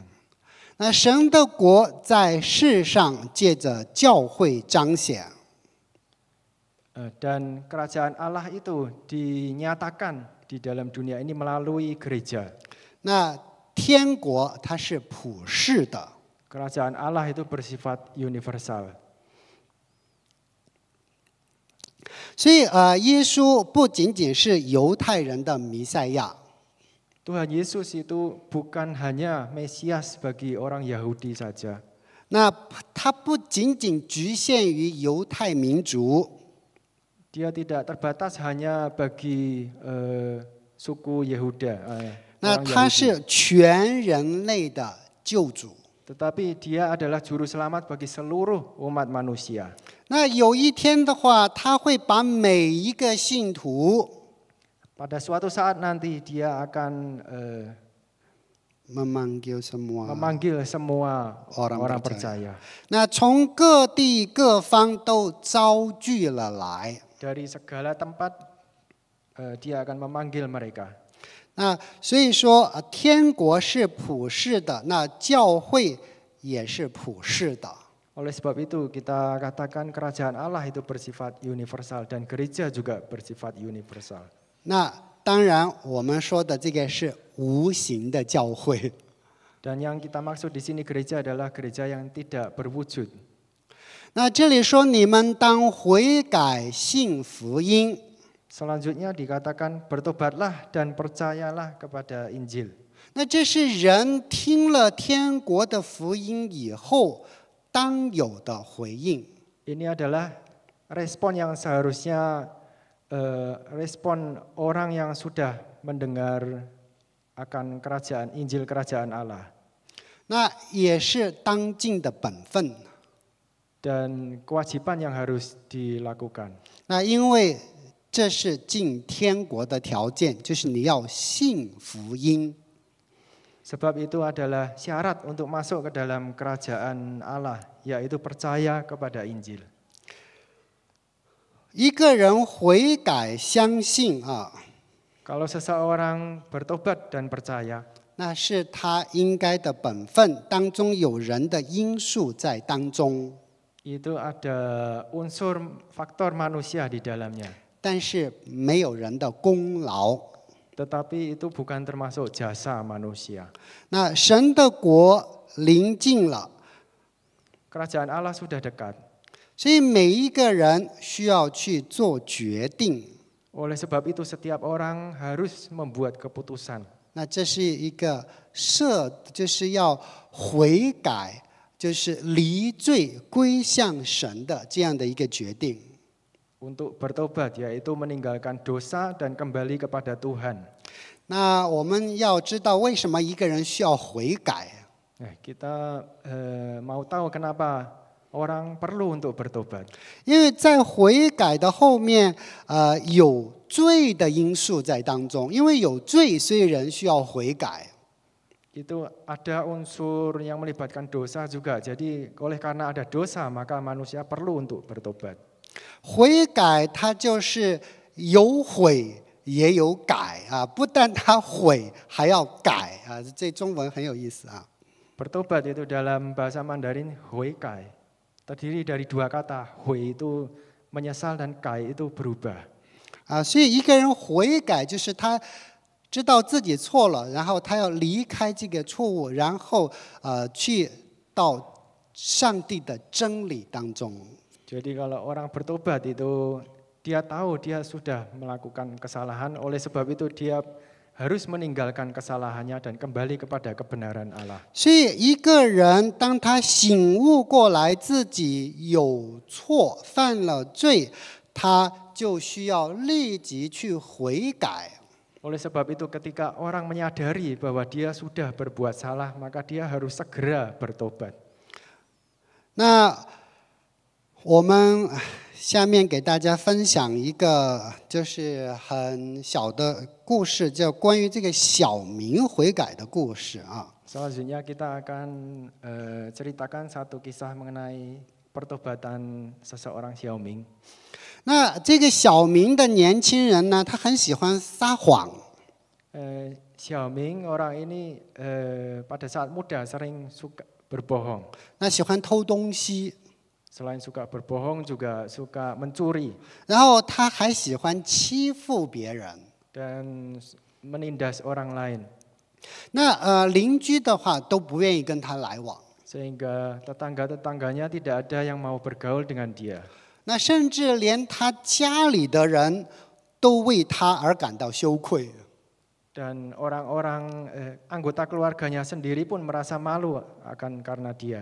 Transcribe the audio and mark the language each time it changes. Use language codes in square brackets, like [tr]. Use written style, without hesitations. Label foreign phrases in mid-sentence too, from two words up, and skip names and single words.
[zh] 那神的国在世上借着教会彰显， [id] Dan kerajaan Allah itu dinyatakan di dalam dunia ini melalui gereja. [zh] 那天国它是普世的。 [id] Kerajaan Allah itu bersifat universal. [zh] 所以耶稣不仅仅是犹太人的弥赛亚， [id] Tuhan Yesus itu bukan hanya Mesias bagi orang Yahudi saja. [zh] 那他不仅仅局限于犹太民族， [id] Dia tidak terbatas hanya bagi suku Yehuda. [zh] 那 [id] orang [zh] 他 [id] Yahudi. [zh] 是全人类的救主。 [id] Tetapi dia adalah juru selamat bagi seluruh umat manusia. [zh] 那有一天的话，他会把每一个信徒， [id] Pada suatu saat nanti dia akan memanggil semua orang percaya. [zh] 那从各地各方都招聚了来。 [id] Dari segala tempat dia akan memanggil mereka. [zh] 那所以说，天国是普世的，那教会也是普世的。 [id] Oleh sebab itu kita katakan kerajaan Allah itu bersifat universal dan gereja juga bersifat universal. [zh] 那当然，我们说的这个是无形的教会。 [id] Dan yang kita maksud di sini gereja adalah gereja yang tidak berwujud. [zh] 那这里说你们当悔改信福音。 [id] Selanjutnya dikatakan bertobatlah dan percayalah kepada Injil. [zh] 那这是人听了天国的福音以后当有的回应。 [id] Ini adalah respon yang seharusnya respon orang yang sudah mendengar akan kerajaan Injil kerajaan Allah. [zh] 那也是当尽的本分。 [id] Dan kewajiban yang harus dilakukan. [zh] 那因为这是进天国的条件，就是你要信福音。 [id] Sebab itu adalah syarat untuk masuk ke dalam kerajaan Allah, yaitu percaya kepada Injil. [zh] 一个人悔改相信啊， [id] Kalau seseorang bertobat dan percaya, [zh] 那是他应该的本分，当中有人的因素在当中， [id] itu ada unsur faktor manusia di dalamnya. [zh] 但是没有人的功劳。 [id] Tetapi itu bukan termasuk jasa manusia. [zh] 那神的国临近了， [id] Kerajaan Allah sudah dekat. [zh] 所以每一个人需要去做决定。 [id] Oleh sebab itu setiap orang harus membuat keputusan. [zh] 那这是一个就是要悔改，就是离罪归向神的这样的一个决定。 [id] Untuk bertobat, yaitu meninggalkan dosa dan kembali kepada Tuhan. [zh] 那我们要知道为什么一个人需要悔改。 [id] Kita mau tahu kenapa orang perlu untuk bertobat. [zh] 因为在悔改的后面，有罪的因素在当中。因为有罪，所以人需要悔改。 [id] Itu ada unsur yang melibatkan dosa juga. Jadi oleh karena ada dosa, maka manusia perlu untuk bertobat. [zh] 悔改它就是有悔也有改啊，不但他悔还要改啊，这中文很有意思啊。 [id] Bertobat itu dalam bahasa Mandarin [zh] 悔改. [id] Terdiri dari dua kata, hui itu menyesal dan kai itu berubah. [zh] 啊，所以一个人悔改就是他知道自己错了，然后他要离开这个错误，然后去到上帝的真理当中。 [id] Jadi kalau orang bertobat itu dia tahu dia sudah melakukan kesalahan, oleh sebab itu dia harus meninggalkan kesalahannya dan kembali kepada kebenaran Allah. [zh] 所以一个人当他醒悟过来自己有错犯了罪，他就需要立即去悔改。 [id] Oleh sebab itu ketika orang menyadari bahwa dia sudah berbuat salah, maka dia harus segera bertobat. [zh] 那我们下面给大家分享一个就是很小的故事，叫关于这个小民悔改的故事啊。 [id] Selanjutnya kita akan ceritakan satu kisah mengenai pertobatan seseorang Xiaoming. [zh] 那这个小民的年轻人呢，他很喜欢撒谎。 [id] Xiaoming orang ini pada saat muda sering suka berbohong. [zh] 那喜欢偷东西， [id] Selain suka berbohong juga suka mencuri [zh] 然后他还喜欢欺负别人。 [id] dan menindas orang lain. [zh] 那邻居的话都不愿意跟他来往， [id] Sehingga tetangga-tetangganya tidak ada yang mau bergaul dengan dia. [zh] 那甚至连他家里的人都为他而感到羞愧。 [id] Dan orang-orang anggota keluarganya sendiri pun merasa malu akan karena dia.